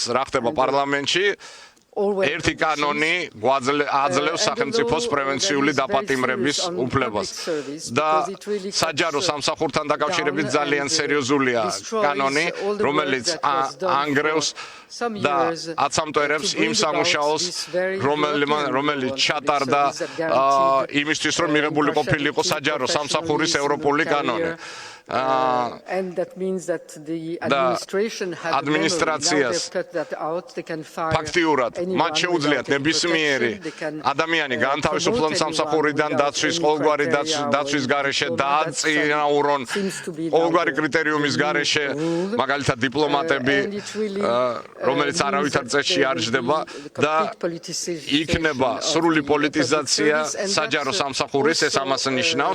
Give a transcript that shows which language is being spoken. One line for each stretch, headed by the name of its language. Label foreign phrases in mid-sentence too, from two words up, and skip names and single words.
Georgian: რა ხდება პარლამენტში, ერთი კანონი აძლევს სახელმწიფოს პრევენციული დაპატიმრების უფლებას და საჯარო სამსახურთან დაკავშირებით ძალიან სერიოზულია კანონი, რომელიც ანგრევს და აცამტვერებს იმ სამუშაოს, რომელიც ჩატარდა იმისთვის, რომ მიღებული ყოფილიყო საჯარო სამსახურის ევროპული კანონი.
English: And that means that the administration had the memory. Now they've cut that out. They can fire
Georgian: ფაქტიურად მათ შეუძლიათ ნებისმიერი ადამიანი განთავისუფლონ სამსახურიდან დაცვის ყოველგვარი დაცვის გარეშე დააწინაურონ ყოველგვარი კრიტერიუმის გარეშე მაგალითად დიპლომატები რომელიც არავითარ წესში არ ჯდება და იქნება სრული პოლიტიზაცია საჯარო სამსახურის ეს ამას ნიშნავს